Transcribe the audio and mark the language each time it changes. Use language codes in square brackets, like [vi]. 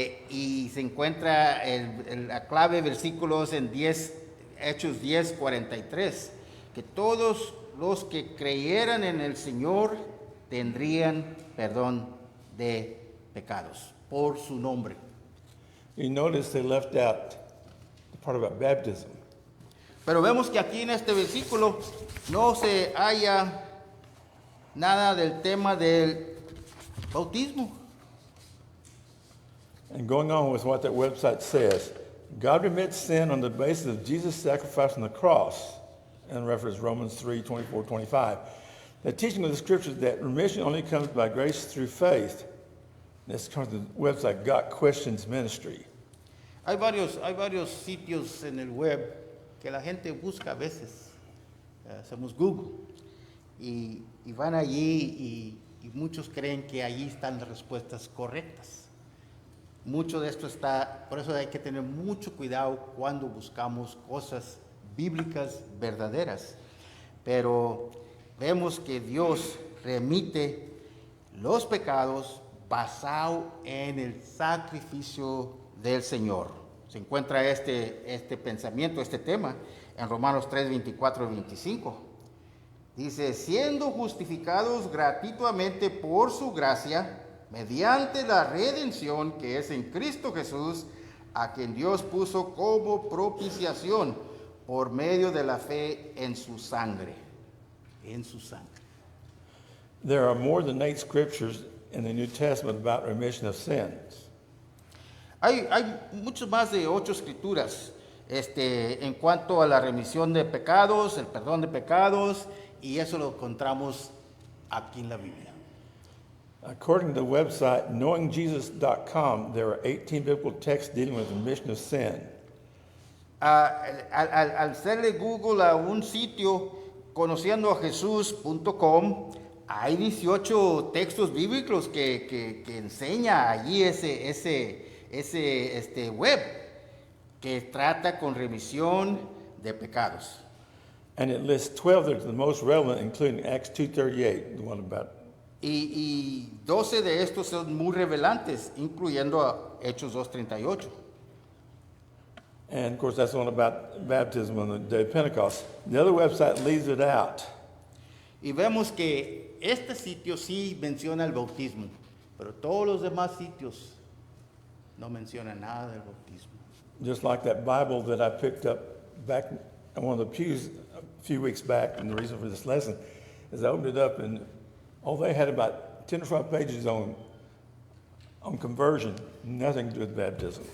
[es] Y se encuentra la clave versículos en Hechos 10:43, que todos los que creyeran en el Señor tendrían perdón de pecados por su nombre. [en] You notice they left out the part about baptism. [es] Pero vemos que aquí en este versículo no se halla nada del tema del bautismo. [en] And going on with what that website says, God remits sin on the basis of Jesus' sacrifice on the cross, in reference to Romans 3:24-25. The teaching of the scriptures that remission only comes by grace through faith. This comes from the website Got Questions Ministry. [es] Hay varios sitios en el web que la gente busca a veces. Hacemos Google y van allí y muchos creen que allí están las respuestas correctas. Mucho de esto está, por eso hay que tener mucho cuidado cuando buscamos cosas bíblicas verdaderas. Pero vemos que Dios remite los pecados basado en el sacrificio del Señor. Se encuentra este pensamiento, este tema, en Romanos 3, 24 y 25. Dice, siendo justificados gratuitamente por su gracia, mediante la redención que es en Cristo Jesús, a quien Dios puso como propiciación por medio de la fe en su sangre. En su sangre. [en] There are more than 8 scriptures in the New Testament about remission of sins. [es] Hay mucho más de 8 escrituras en cuanto a la remisión de pecados, el perdón de pecados, y eso lo encontramos aquí en la Biblia. [en] According to the website knowingjesus.com, there are 18 biblical texts dealing with remission of sin. [es] Al hacerle Google a un sitio conociendoajesus.com, hay 18 textos bíblicos que enseña allí ese web que trata con remisión de pecados. [en] And it lists 12 that are the most relevant, including Acts 2:38, the one about. [es] Y 12 de estos son muy revelantes, incluyendo a Hechos 2:38. [en] And of course, that's the one about baptism on the day of Pentecost. The other website leaves it out. [es] Y vemos que este sitio sí menciona el bautismo, pero todos los demás sitios no mencionan nada del bautismo. [en] Just like that Bible that I picked up back in one of the pews a few weeks back, and the reason for this lesson is I opened it up and they had about 10 or 12 pages on conversion, nothing to do with baptism.